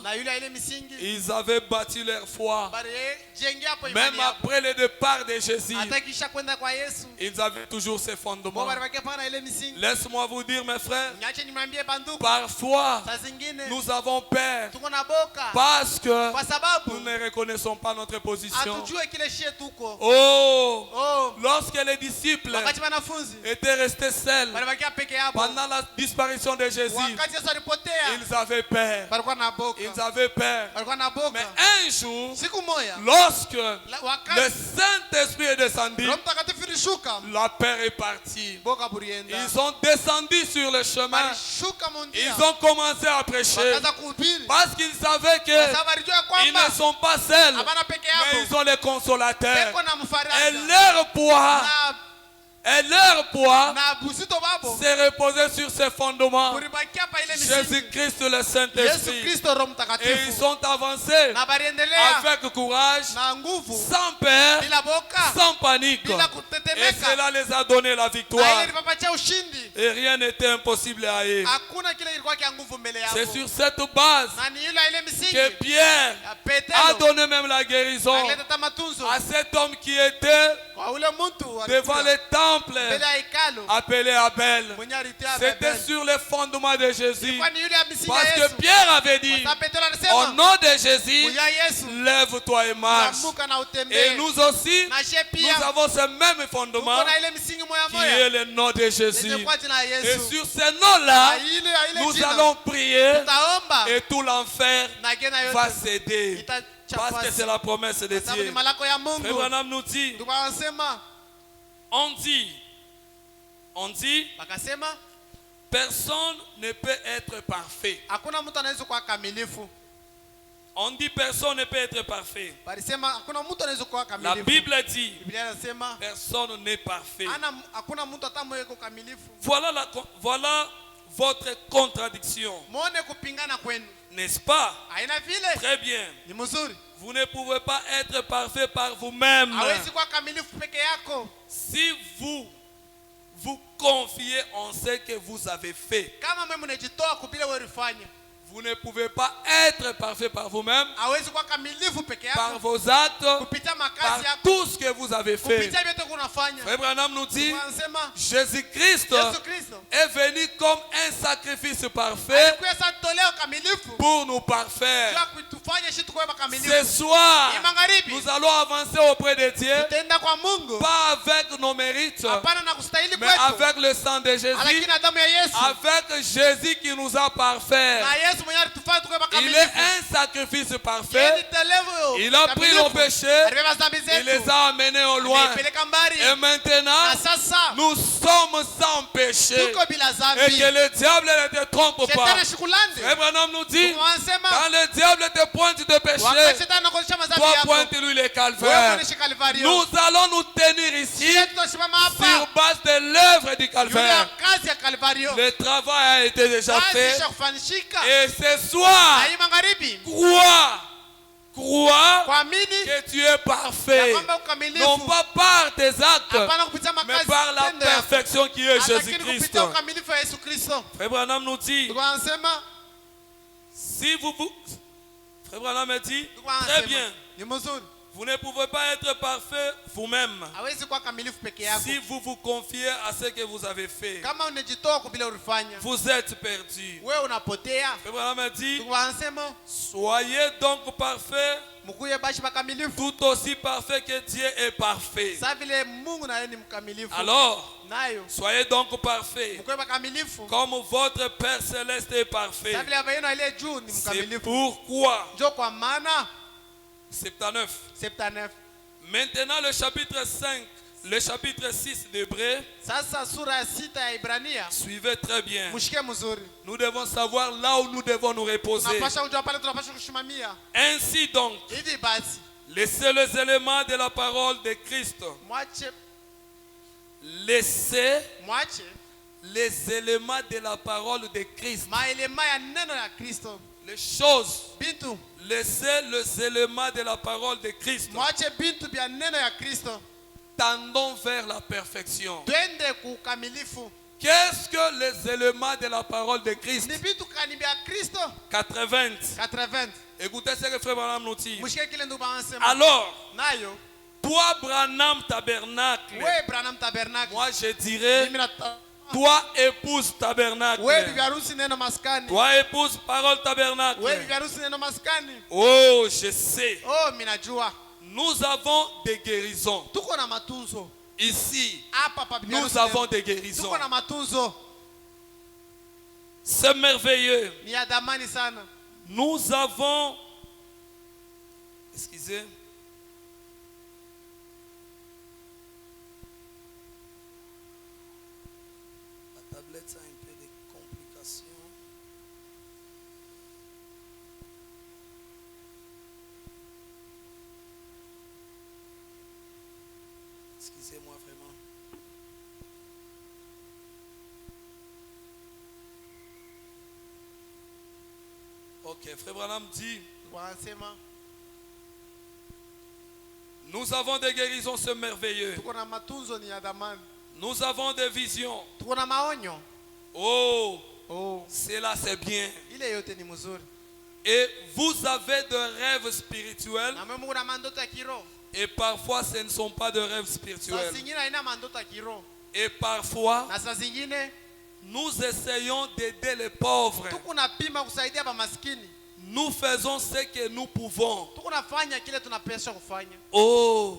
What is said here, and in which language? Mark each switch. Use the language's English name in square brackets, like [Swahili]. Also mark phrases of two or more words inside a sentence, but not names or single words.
[Swahili] na yule ile misingi [French] ils avaient bâti leur foi. [Swahili] bari jenge hapo [French] Même [Swahili] imani hapo. [French] après le départ de Jésus, [Swahili] Hata kisha kwenda kwa Yesu. [French] ils avaient toujours ces [Swahili] Bo [French] fondements. [Swahili] bari bakia pana ile misingi. [French] Laisse-moi vous dire, mes frères, [Swahili] Niache nimwambie banduku. [French] parfois, [Swahili] Saa zingine [French] nous avons peur [Swahili] tuko na boka [French] parce que [Swahili] kwa sababu [French] nous ne reconnaissons pas notre position. [Swahili] hatujue kile shie tuko. Oh, Oh, [French] lorsque les disciples [Swahili] wakati wanafunzi [French] étaient restés seuls [Swahili] bari bakia peke yao. [French] pendant la disparition de Jésus, [Swahili] Wakati Yesu alipotea [French] ils avaient peur. [Swahili] walikuwa na boka. [French] Ils avaient peur. [Swahili] Walikuwa na boka. [French] Mais un jour, [Swahili] Siku moja [French] lorsque la- le [Swahili] wakati [French] Saint-Esprit est descendu, [Swahili] Roho Mtakatifu ilishuka [French] la peur est partie. [Swahili] boka burienda. [French] Ils ont descendu sur le chemin. [Swahili] Balishuka mondia. [French] Ils ont commencé à prêcher. [Swahili] Wakaanza kuhubiri. [French] Parce qu'ils savaient [Swahili] Kwa [French] qu'ils [Swahili] sababu alijua kwamba [French] ne sont pas seuls, [Swahili] hapana peke [French] mais [Swahili] yao. [French] ils ont les consolateurs. [Swahili] Peko na [French] Et [Swahili] mfaraja. [French] leur poids, [Swahili] Na busito babo. [French] s'est reposé sur ces fondements. [Swahili] Kuribakia pa ile misingi. [French] Jésus-Christ, le [Swahili] Yesu [French] Saint-Esprit. [Swahili] Kristo Roho [French] Et ils [Swahili] Mtakatifu. [French] sont avancés [Swahili] Na bariendelea [French] avec courage, [Swahili] na nguvu [French] sans peur, [Swahili] bila boka [French] sans panique. [Swahili] bila [French] Et [Swahili] kutetemeka. [French] cela les a donné la [Swahili] Na [French] victoire. [Swahili] ile ilipapatia ushindi. [French] Et rien n'était impossible à eux. [Swahili] Hakuna kile kilikuwa kia nguvu mbele yao. [French] C'est sur cette base [Swahili] Na ni ile ile misingi. [French] que Pierre [Swahili] Ya [French] a [Swahili] Petero. [French] donné même la guérison [Swahili] Alileta hata matunzo. [French] à cet homme qui était [Swahili] Kwa ule mtu [French] devant [Swahili] alikuwa [French] le temple [Swahili] mbele ya hekalu. [French] appelé Abel. [Swahili] Mwenye alitia [French] C'était [Swahili] Babeli. [French] sur les fondements de Jésus. [Swahili] Kwa ni yule ya misingi [French] Parce [Swahili] ya [French] que [Swahili] Yesu. [French] Pierre avait [Swahili] Kwa [French] dit, [Swahili] sababu Petero [French] au [Swahili] alisema [French] nom de Jésus, [Swahili] kuya Yesu [French] lève-toi et marche. [Swahili] amuka na [French] Et [Swahili] utembee. [French] nous aussi, [Swahili] Na she [French] nous [Swahili] pia [French] avons ce même [Swahili] tuko [French] fondement [Swahili] na ile misingi moya [French] qui est [Swahili] moya. [French] le nom de Jésus. [Swahili] Lenye kwa jina la [French] Et [Swahili] Yesu. [French] sur ce nom-là, [Swahili] Na ile ya ile [French] nous [Swahili] jina. [French] allons prier [Swahili] Tutaomba [French] et tout l'enfer [Swahili] na gena [French] va [Swahili] yote [French] céder. Parce que [Swahili] itachapasi. [French] c'est la promesse de [Swahili] Sababu ni [French] Dieu. [Swahili] malako ya [French] Frère [Swahili] Mungu. [French] Branham nous dit, [Swahili] Ndio wanasema [French] on dit, [Swahili] wakasema [French] personne ne peut être parfait. [Swahili] hakuna mtu anaweza kuwa kamilifu. [French] On dit personne ne peut être parfait. [Swahili] Walisema hakuna mtu anaweza kuwa [French] La [Swahili] kamilifu. [French] Bible dit, [Swahili] Biblia inasema [French] personne n'est parfait. [Swahili] hakuna mtu hata mmoja yuko kamilifu. [French] Voilà votre contradiction. [Swahili] Muone kupingana kwenu. [French] N'est-ce pas? [Swahili] Haina vile. [French] Très bien. [Swahili] Ni mzuri. [French] Vous ne pouvez pas être parfait par vous-même. [Swahili] Hawezi kuwa kamilifu peke yako. [French] Si vous confiez en ce que vous avez fait, [Swahili] Kama mimi mnajitoa kubile wewe ulifanya. [French] vous ne pouvez pas être parfait par vous-même, [Swahili] Hawezi kuwa kamilifu peke [French] par [Swahili] yako. [French] vos actes, [Swahili] Kupitia [French] par [Swahili] makazi yako. [French] tout ce que vous avez fait. [Swahili] Kupitia vyote kunafanya. [French] Frère Branham nous dit, [Swahili] Wanasema [French] Jésus-Christ [Swahili] Yesu Kristo [French] est venu comme un sacrifice parfait [Swahili] alikuwa sasa toleo kamilifu. [French] pour nous parfaire. [Swahili] Kwa kutufanya sisi tuwe [French] Ce [Swahili] kamilifu. [French] soir, [Swahili] Ni magharibi. [French] nous allons avancer auprès de Dieu, [Swahili] Tutaenda kwa Mungu. [French] pas avec nos mérites, [Swahili] Hapana na kustahili [French] mais [Swahili] kwetu. [French] avec le sang de Jésus, [Swahili] Lakini na damu ya Yesu. [French] avec Jésus qui nous a parfaits. [Swahili] Na Yesu mwenyewe alitufanya tuwe [French] Il [Swahili] kamilifu. [French] est un sacrifice parfait. Il a pris nos péchés, [Swahili] Alibeba dhambi [French] il les [Swahili] zetu. [French] a amenés au loin. [Swahili] Ameipeleka mbali. [French] Et maintenant, [Swahili] Na sasa [French] nous sommes sans péché. [Swahili] tuko bila [French] Et [Swahili] dhambi. [French] que le diable ne te trompe pas. [Swahili] Shetani shikulande. [French] Abraham nous dit, [Swahili] Wanasema [French] quand le diable te pointe de [Swahili] wakati [French] péché, [Swahili] shetani anakuonyesha madhambi [French] toi [Swahili] yako. [French] pointe-lui les [Swahili] Wewe [French] calvaires. [Swahili] muoneshe Kalvario. [French] Nous allons nous tenir ici [Swahili] Sisi tutasimama [French] sur [Swahili] hapa. [French] base de l'œuvre du [Swahili] Yule [French] calvaire. [Swahili] kazi ya Kalvario. [French] Le travail a été déjà [Swahili] Kazi [French] fait. [Swahili] ishakufanishika. [French] Et ce soir, [Swahili] Na hii magharibi [French] crois [Swahili] kuamini [French] que tu es [Swahili] ya [French] parfait. [Swahili] kwamba [French] Non [Swahili] ukamilifu [French] pas par tes actes, [Swahili] hapana kupitia [French] mais [Swahili] makazi [French] par la [Swahili] tendo yako. [French] perfection qui est [Swahili] Lakini [French] Jésus-Christ. [Swahili] kupitia ukamilifu wa Yesu Kristo. [French] Frère Branham nous dit, [Swahili] Ndio wanasema [French] si vous Frère Branham me dit, [Swahili] Ndugu wangu [French] très [Swahili] anasema, [French] bien, [Swahili] ni mzuri. [French] vous ne pouvez pas être parfait vous-même [Swahili] Hawezi kuwa kamilifu peke yako. [French] si vous vous confiez à ce que vous avez fait. [Swahili] Kama unajitoa kwa vile ulifanya, [French] Vous êtes perdu. [Swahili] wewe unapotea. [French] Frère Branham me dit, [Swahili] Ndugu wanasema, [French] soyez donc parfaits, [Swahili] mkuye bashi bakamilifu. [French] tout aussi parfait que Dieu est parfait. [Swahili] Sasa vile Mungu na yeye ni mkamilifu. [French] Alors, [Swahili] Nayo, [French] soyez donc parfaits, [Swahili] mkuye bakamilifu. [French] comme votre Père Céleste est parfait. [Swahili] Sasa vile baba yenu aliye juu ni [French] C'est [Swahili] mkamilifu. [French] pourquoi, [Swahili] Ndio kwa maana 79. 79. [French] Maintenant le chapitre 5, le chapitre 6 d'Hébreux, [Swahili] Sasa sura ya 6 ya Ibrania. [French] suivez très bien. [Swahili] Mshike mzuri. [French] Nous devons savoir là où nous devons nous reposer. [Swahili] Tunapasha kujua pale tunapasha kushimamia. [French] Ainsi donc, [Swahili] Hivi basi, [French] laissez les éléments de la parole de Christ. Laissez [Swahili] mwache [French] les éléments de la parole de Christ. [Swahili] maelema ya neno ya Kristo. [French] Les choses. [Swahili] Bintu, [French] Laissez les éléments de la parole de Christ. [Swahili] mwache bintu bya neno ya Kristo. [French] Tendons vers la perfection. [Swahili] Twende kukamilifu. [French] Qu'est-ce que les éléments de la parole de Christ? [Swahili] Ni bintu kani bya Kristo? 80. 80. [French] Écoutez ce que Frère Branham nous dit. [Swahili] Mshike kile ndugu anasema. [French] Alors, [Swahili] Nayo, [French] toi Branham Tabernacle, [Swahili] wewe Branham Tabernacle. [French] moi je dirais, [Swahili] Mimi na [French] toi épouse Tabernacle, [Swahili] wewe bibi harusi neno maskani. [French] toi épouse Parole Tabernacle. [Swahili] Wewe bibi harusi neno maskani. [French] Oh, je sais, [Swahili] Oh, mimi najua. [French] nous avons des guérisons. [Swahili] Tuko na matunzo. [French] Ici, [Swahili] Hapa pa bibi [French] nous [Swahili] harusi [French] avons [Swahili] neno. [French] des guérisons. [Swahili] Tuko na matunzo. [French] C'est merveilleux. [Swahili] Ni ya damani sana. [French] Nous avons, excusez, la tablette a un peu de complications. Excusez-moi vraiment. Ok, Frère Branham dit, [Swahili] Wanasema [French] nous avons des guérisons, c'est merveilleux. [Swahili] tuko na matunzo ni ya damani. [French] Nous avons des visions. [Swahili] Tuko na maonyo. Oh, Oh, [French] cela c'est bien. [Swahili] ile yote ni mzuri. [French] Et vous avez de rêves spirituels [Swahili] Na mimi kuna mandoto ya kiroho. [French] et parfois ce ne sont pas de rêves [Swahili] Saa [French] spirituels. [Swahili] zingine haina mandoto ya kiroho. [French] Et parfois [Swahili] Na saa zingine [French] nous essayons d'aider les pauvres. [Swahili] tuko napima kusaidia ba maskini. [French] Nous faisons ce que nous pouvons. [Swahili] Tuko nafanya kile tunapaswa kufanya. Oh,